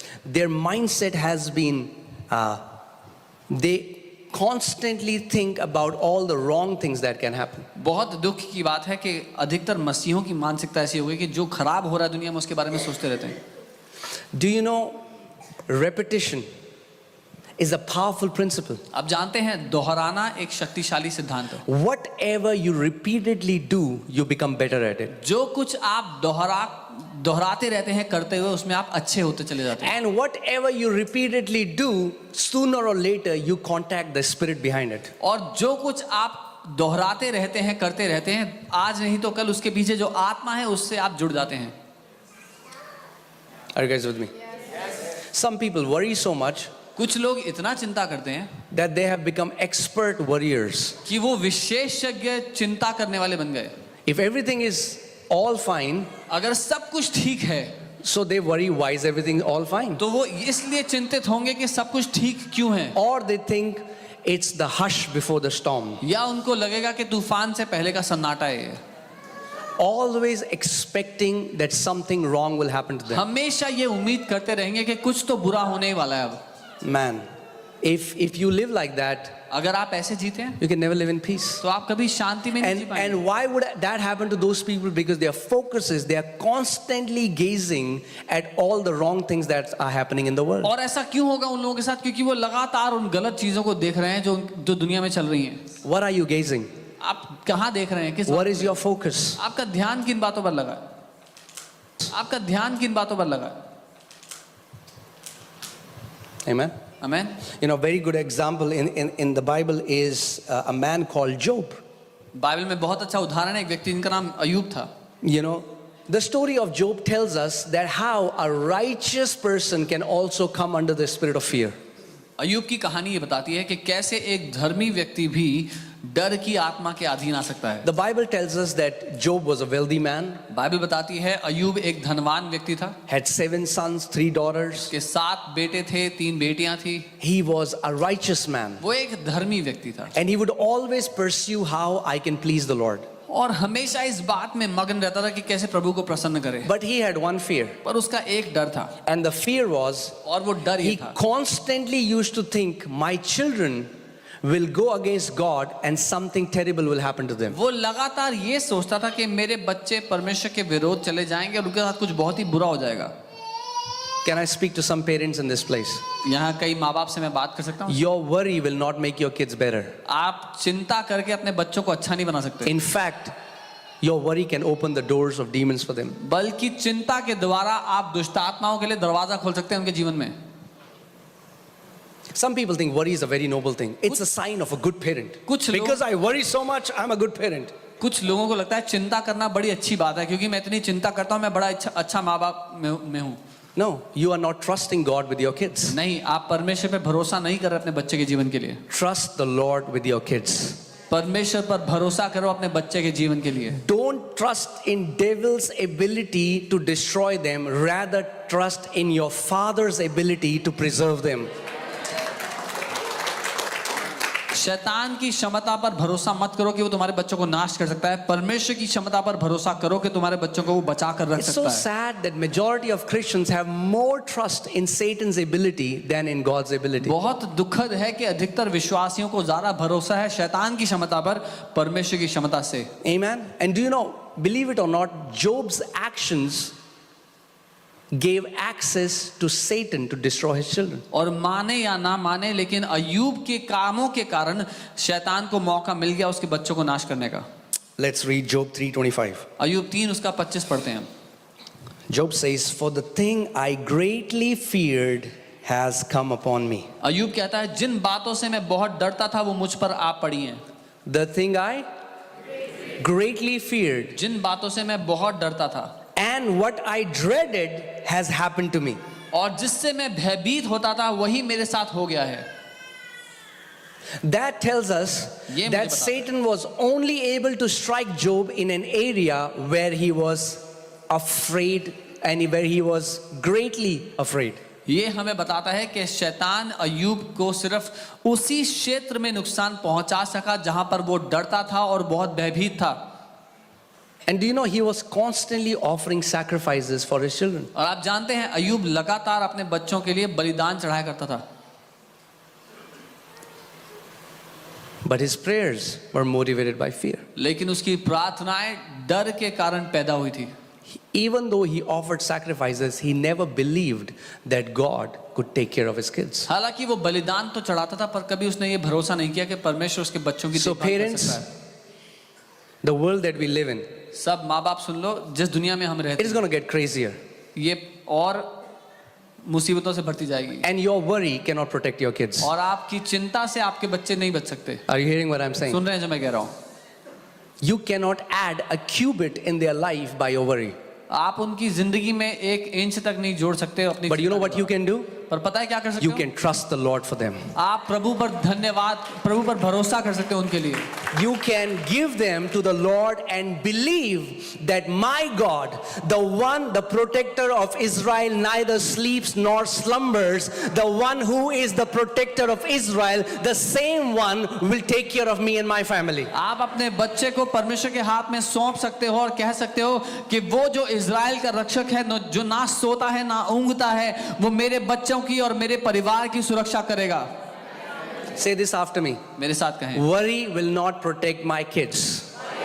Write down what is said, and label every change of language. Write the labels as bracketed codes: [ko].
[en] Their mindset has been, they constantly think about all the wrong things that can happen. [hi] बहुत दुख की बात है कि अधिकतर मसीहों की मानसिकता ऐसी हो गई कि जो खराब हो रहा है दुनिया में उसके बारे में सोचते रहते हैं। [en] Do you know, repetition is a powerful principle. [hi] आप जानते हैं दोहराना एक शक्तिशाली सिद्धांत है। [en] Whatever you repeatedly do, you become better at it. [hi] जो कुछ आप दोहराते रहते हैं करते हुए, उसमें आप अच्छे होते चले जाते हैं। [en] And whatever you repeatedly do, sooner or later you contact the spirit behind it. [hi] और जो कुछ आप दोहराते रहते हैं करते रहते हैं, आज नहीं तो कल उसके पीछे जो आत्मा है उससे आप जुड़ जाते हैं। [en] Are you guys with me? Some people worry so much [hi] कुछ लोग इतना चिंता करते हैं [en] that they have become expert worriers. [hi] कि वो विशेषज्ञ चिंता करने वाले बन गए। [en] If everything is all fine, [hi] अगर सब कुछ ठीक है [en] so they worry why is everything all fine? [hi] तो वो इसलिए चिंतित होंगे कि सब कुछ ठीक क्यों है, [en] Or they think it's the hush before the storm. [hi] या उनको लगेगा कि तूफान से पहले का सन्नाटा है ये। [en] Always expecting that something wrong will happen to them. [hi] हमेशा ये उम्मीद करते रहेंगे कि कुछ तो बुरा होने ही वाला है अब। [en] Man, if you live like that, [hi] अगर आप ऐसे जीते हैं [en] you can never live in peace. [hi] तो आप कभी शांति में नहीं जी पाएंगे। [en] And why would that happen to those people? Because their focus is they are constantly gazing at all the wrong things that are happening in the world. [hi] और ऐसा क्यों होगा उन लोगों के साथ? क्योंकि वो लगातार उन गलत चीजों को देख रहे हैं जो दुनिया में चल रही हैं। [en] What are you gazing? [hi] आप कहाँ देख रहे हैं? किस [en] What is your focus? [hi] आपका ध्यान किन बातों पर लगा है? आपका ध्यान किन बातों पर लगा है? [en] Amen. [hi] Amen. [en] You know, a very good example in the Bible is a man called Job. [hi] Bible में बहुत अच्छा उदाहरण है, एक व्यक्ति जिनका नाम अय्यूब था। [en] You know, the story of Job tells us that how a righteous person can also come under the spirit of fear. [hi] अय्यूब की कहानी ये बताती है कि कैसे एक धर्मी व्यक्ति भी डर की आत्मा के अधीन आ सकता है। [en] The Bible tells us that Job was a wealthy man, [hi] Bible बताती है अय्यूब एक धनवान व्यक्ति था, [en] had 7 sons, 3 daughters. [hi] उसके 7 बेटे थे, 3 बेटियां थी। [en] He was a righteous man. [hi] वो एक धर्मी व्यक्ति था [en] And he would always pursue how I can please the Lord. [hi] और हमेशा इस बात में मगन रहता था कि कैसे प्रभु को प्रसन्न करे। [en] But he had one fear. [hi] पर उसका एक डर था, [en] And the fear was, [hi] और वो डर ये [en] he [hi] था [en] constantly used to think, my children will go against God and something terrible will happen to them. [hi] वो लगातार ये सोचता था कि मेरे बच्चे परमेश्वर के विरोध चले जाएंगे और उनके साथ कुछ बहुत ही बुरा हो जाएगा। [en] Can I speak to some parents in this place? [hi] यहाँ कई माँ बाप से मैं बात कर सकता हूँ। [en] Your worry will not make your kids better. [hi] आप चिंता करके अपने बच्चों को अच्छा नहीं बना सकते, [en] In fact, your worry can open the doors of demons for them. [hi] बल्कि चिंता के द्वारा आप दुष्ट आत्माओं के लिए दरवाजा खोल सकते हैं उनके जीवन में। [en] Some people think worry is a very noble thing. It's a sign of a good parent. [hi] कुछ लोग- [en] Because I worry so much, I'm a good parent. [hi] कुछ लोगों को लगता है चिंता करना बड़ी अच्छी बात है, क्योंकि मैं इतनी चिंता करता हूँ मैं बड़ा अच्छा माँ बाप में हूँ। [en] No, you are not trusting God with your kids. [hi] नहीं, आप परमेश्वर पे भरोसा नहीं कर रहे अपने बच्चे के जीवन के लिए। [en] Trust the Lord with your kids. [hi] परमेश्वर पर भरोसा करो अपने बच्चे के जीवन के लिए। [en] Don't trust in devil's ability to destroy them. Rather, trust in your Father's ability to preserve them. [hi] शैतान की क्षमता पर भरोसा मत करो कि वो तुम्हारे बच्चों को नाश कर सकता है, परमेश्वर की क्षमता पर भरोसा करो कि तुम्हारे बच्चों को वो बचा कर रख [en] It's so [hi] सकता है। [en] sad that majority of Christians have more trust in Satan's ability than in God's ability. [hi] बहुत दुखद है कि अधिकतर विश्वासियों को ज्यादा भरोसा है शैतान की क्षमता पर परमेश्वर की क्षमता से। [en] Amen. And do you know, believe it or not, Job's actions gave access to Satan to destroy his children. [hi] और माने या ना माने, लेकिन अय्यूब के कामों के कारण शैतान को मौका मिल गया उसके बच्चों को नाश करने का। [en] Let's read Job 3:25. [hi] अय्यूब 3 उसका 25 पढ़ते हैं। [en] Job says, "For the thing I greatly feared has come upon me." [hi] Ayub कहता है जिन बातों से मैं बहुत डरता था वो मुझ पर आ पड़ी हैं। [en] The thing I greatly feared [hi] जिन बातों से मैं बहुत डरता था [en] and what I dreaded has happened to me. [hi] और जिससे मैं भयभीत होता था वही मेरे साथ हो गया है। [en] That tells us [hi] ये मुझे [en] that [hi] बता- [en] Satan was only able to strike Job in an area where he was afraid and where he was greatly afraid. [hi] ये हमें बताता है कि शैतान अयूब को सिर्फ उसी क्षेत्र में नुकसान पहुंचा सका जहां पर वो डरता था और बहुत भयभीत था। [en] And do you know he was constantly offering sacrifices for his children? [hi] और आप जानते हैं अयूब लगातार अपने बच्चों के लिए बलिदान चढ़ाया करता था, [en] But his prayers were motivated by fear. [hi] लेकिन उसकी प्रार्थनाएं डर के कारण पैदा हुई थी। [en] Even though he offered sacrifices, he never believed that God could take care of his kids. [hi] हालांकि वो बलिदान तो चढ़ाता था पर कभी उसने ये भरोसा नहीं किया कि परमेश्वर उसके बच्चों की [en] So [hi] देखभाल कर [en] parents, [hi] सकता है। [en] the world that we live in, [hi] सब माँ बाप सुन लो, जिस दुनिया में हम रहते [en] it is [hi] हैं [en] going to get crazier. [hi] ये और मुसीबतों से भरती जाएगी [en] And your worry cannot protect your kids. [hi] और आपकी चिंता से आपके बच्चे नहीं बच सकते। [en] Are you hearing what I'm saying? [hi] सुन रहे हैं जो मैं कह रहा हूँ? [en] You cannot add a cubit in their life by your worry. [hi] आप उनकी जिंदगी में एक इंच तक नहीं जोड़ सकते हो अपनी [en] But you know what you can do? [hi] पर पता है क्या कर सकते [en] You [hi] हो? [en] can trust the Lord for them. [hi] आप प्रभु पर धन्यवाद, प्रभु पर भरोसा कर सकते हो उनके लिए। [en] You can give them to the Lord and believe that my God, the one, the protector of Israel, neither sleeps nor slumbers, the one who is the protector of Israel, the same one will take care of me and my family. [hi] आप अपने बच्चे को परमेश्वर के हाथ में सौंप सकते हो और कह सकते हो कि वो जो इज़राइल का रक्षक है, जो ना सोता है ना ऊँघता है, वो मेरे बच्चों की और मेरे परिवार की सुरक्षा करेगा। [en] Say this after me. [hi] मेरे साथ कहें, [en] Worry will not protect my kids.